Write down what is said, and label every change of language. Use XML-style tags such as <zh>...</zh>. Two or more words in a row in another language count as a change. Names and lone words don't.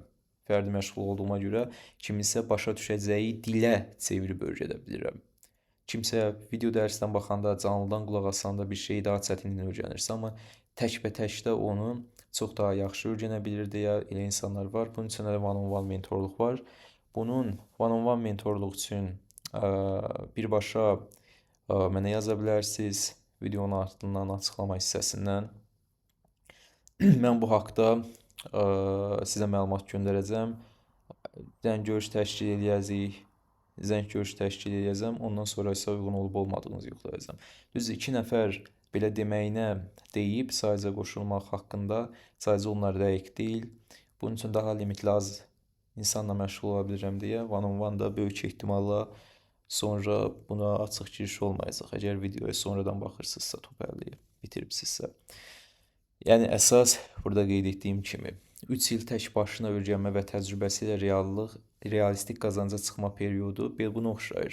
<az>Fərdi məşğul olduğuma görə kimisə başa düşəcəyi dilə çevirib öyrədə bilirəm. Kimsə video dərsindən baxanda, canlıdan qulaq asanda bir şeyi daha çətinliklə öyrənirsə, amma təkbətəkdə onu çox daha yaxşı öyrənə bilir deyə elə insanlar var. Bunun üçün də one-on-one mentorluq var. Bunun one-on-one mentorluq üçün birbaşa mənə yaza bilərsiniz videonun altından açıqlama hissəsindən. Mən bu haqda sizə məlumat göndərəcəm. Görüş təşkil edəcəyik. Zəng görüş təşkil edəcəm, ondan sonra isə uyğun olub olmadığınızı yoxlayacağam. Düz 2 nəfər belə deməyinə deyib sadəcə qoşulmaq haqqında sadəcə onlar dəqiq deyil. Bunun üçün daha limitli az insanla məşğul ola bilirəm deyə one-on-one da böyük ehtimalla sonra buna açıq giriş olmayacaq. Əgər videoya sonradan baxırsınızsa, top 50-yi bitiribsizsə. Yəni əsas burada qeyd etdiyim kimi 3 il tək başına öyrənmə və təcrübəsi ilə realistik qazanca çıxma periodu buna oxşayır.</az>